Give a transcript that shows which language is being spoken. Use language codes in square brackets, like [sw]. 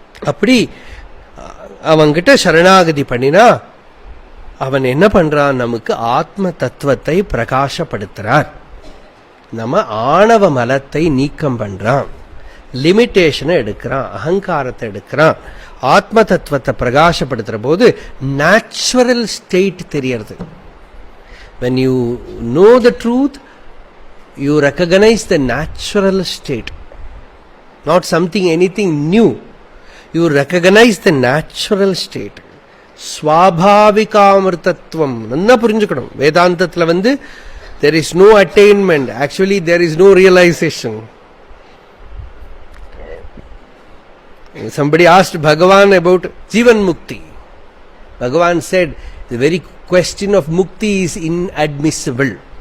[ta] அப்படி அவன்கிட்ட சரணாகதி பண்ணினா அவன் என்ன பண்றான், நமக்கு ஆத்ம தத்துவத்தை பிரகாசப்படுத்துறார், நம்ம ஆணவ மலத்தை நீக்கம் பண்றான், லிமிட்டேஷனை எடுக்கிறான், அகங்காரத்தை எடுக்கிறான். ஆத்ம தத்துவத்தை பிரகாசப்படுத்துற போது நேச்சுரல் ஸ்டேட் தெரியறது. [en] when you know the truth you recognize the natural state, not something anything new. You recognize the natural state. [ta] ஸ்வாபாவிகாமிருத்தத்துவம் நல்லா புரிஞ்சுக்கணும். [en] வேதாந்தத்துல there is no attainment, actually there is no realization. Somebody asked Bhagavan about Jivan Mukti. Bhagavan said the very question of mukti is inadmissible.